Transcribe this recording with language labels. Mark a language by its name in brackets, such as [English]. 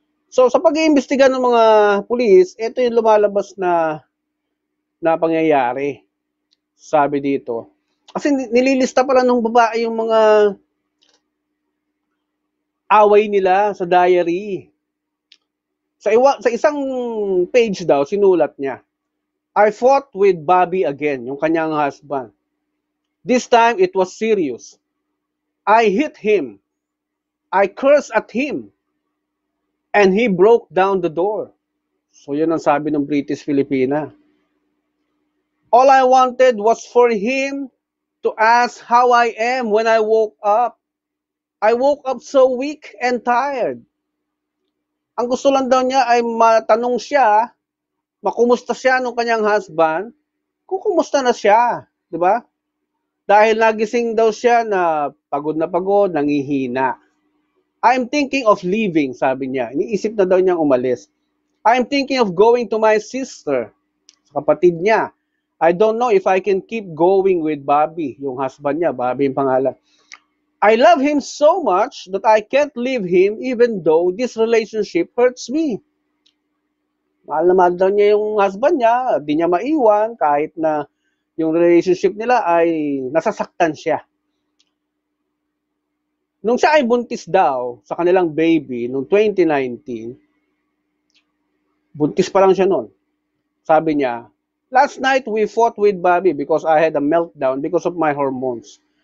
[Filipino] So, sa pag-iimbestiga ng mga pulis, ito yung lumalabas na pangyayari. Sabi dito. Kasi nililista pala ng babae yung mga away nila sa diary. Sa isang page daw, sinulat niya, [English] I fought with Bobby again, [Filipino] yung kanyang husband. [English] This time, it was serious. I hit him. I cursed at him. And he broke down the door. [Filipino] So, yun ang sabi ng British Filipina. [English] All I wanted was for him to ask how I am when I woke up. I woke up so weak and tired. [Filipino] Ang gusto lang daw niya ay matanong siya, makumusta siya nung kanyang husband, kung kumusta na siya, di ba? Dahil nagising daw siya na pagod, nangihina. [English] I'm thinking of leaving, [Filipino] sabi niya. Iniisip na daw niyang umalis. [English] I'm thinking of going to my sister, [Filipino] sa kapatid niya. [English] I don't know if I can keep going with Bobby, [Filipino] yung husband niya, Bobby yung pangalan. [English] I love him so much that I can't leave him even though this relationship hurts me. [Filipino] Mahal na mahal daw niya yung husband niya, di niya maiwan kahit na yung relationship nila ay nasasaktan siya. Nung siya ay buntis daw sa kanilang baby noong 2019, buntis pa lang siya noon. Sabi niya, [English] last night we fought with Bobby because I had a meltdown because of my hormones.